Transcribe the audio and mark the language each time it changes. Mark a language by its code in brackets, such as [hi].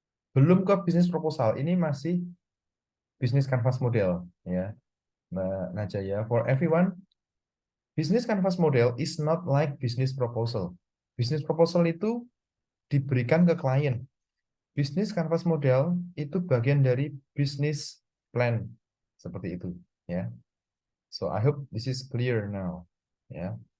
[id] Belum ke business proposal. Ini masih business canvas model ya, Mbak Najaya. [en] For everyone, business canvas model is not like business proposal. [id] Business proposal itu diberikan ke klien. Business canvas model itu bagian dari business plan seperti itu ya. [en] So I hope this is clear now ya.